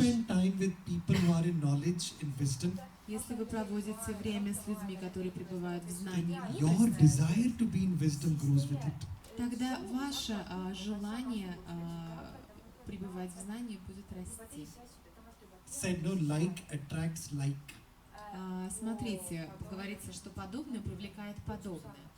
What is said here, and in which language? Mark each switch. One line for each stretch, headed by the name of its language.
English: spend time with people who are in knowledge, in wisdom.
Russian: Если вы проводите время с людьми, которые пребывают в знании и
English: Your
Russian: мудрости,
English: desire to be in wisdom grows with it.
Russian: тогда ваше желание пребывать в знании будет расти.
English: Said no, like attracts like.
Russian: Смотрите, говорится, что подобное привлекает подобное.